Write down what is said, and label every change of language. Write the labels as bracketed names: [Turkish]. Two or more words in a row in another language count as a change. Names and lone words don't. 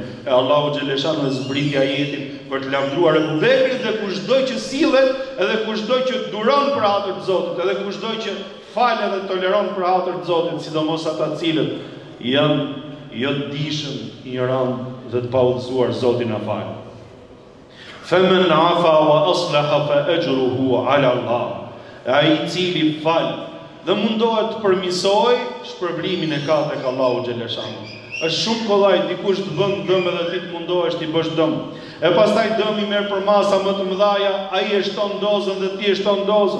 [Albanian] E Allahu xhaleshanu e zbriti ajetin për të lavdruar Ebu Bekrin dhe kushdo që sillet, edhe kushdo që duron për hatër të Zotit, edhe kushdo që fal dhe toleron për hatër të Zotit, sidomos ata të cilët janë jo të dishëm, ignorant dhe të paudhëzuar, Zoti na fal. [Arabic] فمن عفا وأصلح فأجره على الله. [Albanian] Ai i cili fal dhe mundohet të përmirësoj, shpërblimin e ka tek Allahu xhaleshanu. Është shumë kollaj dikush të bën dëm edhe ti të mundohesh ti bësh dëm. E pastaj dëmi merr për masa më të mëdha, ai e shton dozën dhe ti e shton dozën.